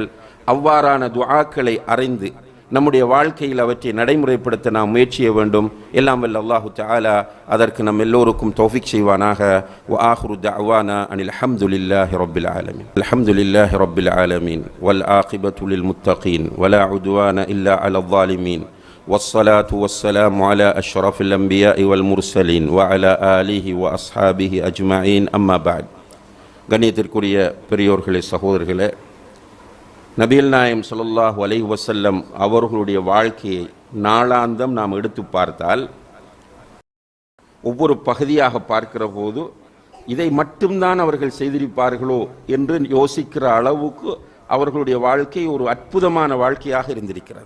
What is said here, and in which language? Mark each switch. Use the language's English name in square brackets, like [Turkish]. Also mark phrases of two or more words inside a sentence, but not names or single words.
[Tamil] அவ்வாறான துஆக்களை அறிந்து நம்முடைய வாழ்க்கையில் அவற்றை நடைமுறைப்படுத்த நாம் முயற்சிய வேண்டும். எல்லாம் வல்ல [Arabic] الله تعالى [Tamil] அதற்கு நம் எல்லோருக்கும் தௌஃபீக் செய்வானாக. [Arabic] وآخر دعوانا أن الحمد لله رب العالمين. الحمد لله رب العالمين والعاقبة للمتقين ولا عدوان إلا على الظالمين. والصلاة والسلام على أشرف الأنبياء والمرسلين وعلى آله وأصحابه أجمعين أما بعد. [Tamil] கண்ணியத்திற்குரிய பெரியோர்களே, சகோதரர்களே, நபிகள் நாயகம் [Arabic] صلى الله عليه وسلم [Tamil] அவர்களுடைய வாழ்க்கையை நாளாந்தம் நாம் எடுத்து பார்த்தால் ஒவ்வொரு பகுதியாக பார்க்கிற போது இதை மட்டும்தான் அவர்கள் செய்திருப்பார்களோ என்று யோசிக்கிற அளவுக்கு அவர்களுடைய வாழ்க்கை ஒரு அற்புதமான வாழ்க்கையாக இருந்திருக்கிறது.